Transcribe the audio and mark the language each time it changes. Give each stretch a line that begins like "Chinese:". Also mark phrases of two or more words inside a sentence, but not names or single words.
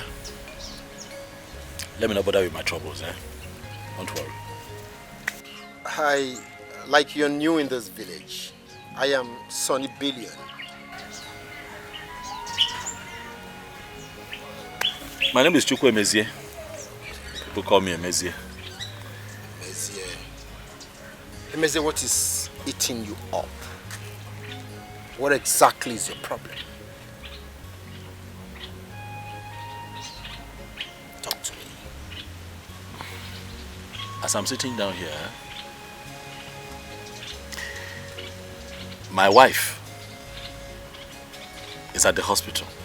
English: Let me not bother with my troubles, eh? Don't worry. Like you're new in this village. I am Sonny Billion. My name is Chukwu Emezie. People call me Emezie. Emezie, what is eating you up? What exactly is your problem? Talk to me. As I'm sitting down here, my wife is at the hospital.